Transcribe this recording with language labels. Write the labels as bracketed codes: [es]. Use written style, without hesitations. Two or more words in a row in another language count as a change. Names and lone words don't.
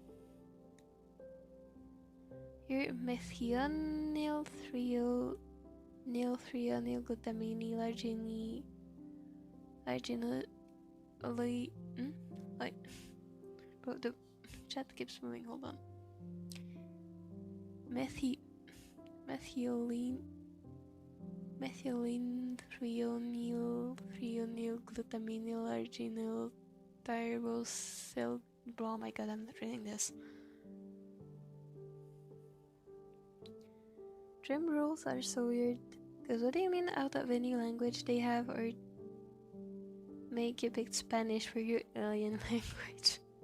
[en] Your methionine glutamine bro, the chat keeps moving, hold on. Methylene threonyl glutaminyl arginyl tyrosyl. Bro, oh my god, I'm not reading this. Dream rules are so weird. Because what do you mean out of any language they have, or make you pick Spanish for your alien language?